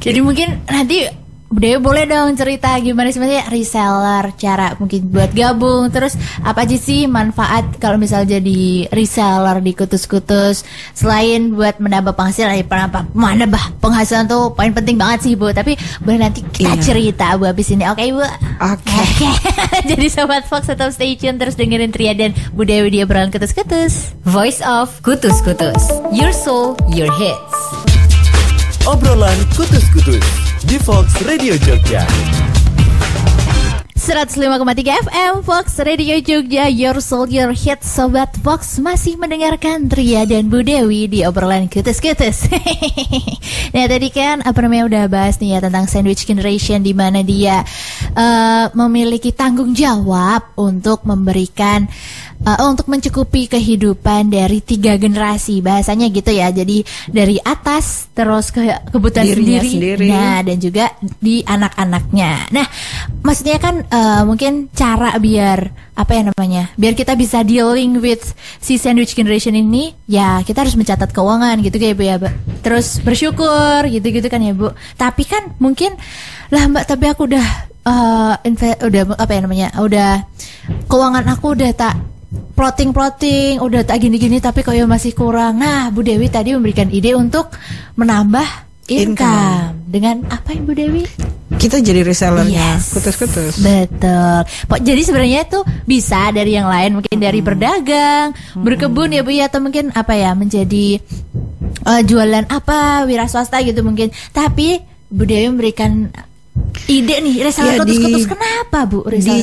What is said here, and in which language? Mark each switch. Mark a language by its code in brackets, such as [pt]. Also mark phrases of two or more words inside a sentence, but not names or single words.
[id] Jadi mungkin nanti Bu Dewi boleh dong cerita gimana sebenarnya reseller, cara mungkin buat gabung, terus apa aja sih manfaat kalau misal jadi reseller di kutus-kutus selain buat menambah penghasilan, menambah penghasilan tuh poin penting banget sih Bu, tapi boleh nanti kita cerita Bu habis ini, oke Bu? Oke. Jadi Sobat Fox tetap [en] stay tune, [id] terus dengerin Tria dan Bu Dewi di obrolan kutus-kutus. [en] Voice of Kutus-Kutus, your soul, your hits. [id] Obrolan kutus-kutus di Fox Radio Jogja. 105,3 FM Fox Radio Jogja, [en] your soul, your hit. [id] Sobat Fox masih mendengarkan Tria dan Bu Dewi di obrolan kutus-kutus. Nah tadi kan apa namanya udah bahas nih ya tentang [en] sandwich generation, [id] di mana dia memiliki tanggung jawab untuk memberikan untuk mencukupi kehidupan dari 3 generasi, bahasanya gitu ya. Jadi dari atas terus ke kebutuhan sendiri. Nah dan juga di anak-anaknya. Nah maksudnya kan mungkin cara biar apa ya namanya, biar kita bisa [en] dealing with [id] si [en] sandwich generation [id] ini, ya kita harus mencatat keuangan gitu kayak Bu ya, terus bersyukur gitu-gitu kan ya Bu. Tapi kan mungkin lah Mbak, tapi aku udah udah apa ya namanya, udah keuangan aku udah tak plotting, udah tak gini-gini, tapi kok ya masih kurang. Nah Bu Dewi tadi memberikan ide untuk menambah income. Dengan apa Ibu Dewi? Kita jadi resellernya kutus-kutus. Betul. Jadi sebenarnya itu bisa dari yang lain, mungkin dari berdagang, berkebun ya Bu ya, atau mungkin apa ya, menjadi jualan apa, wira swasta gitu mungkin. Tapi Bu Dewi memberikan ide nih, reseller kutus-kutus. Kenapa Bu reseller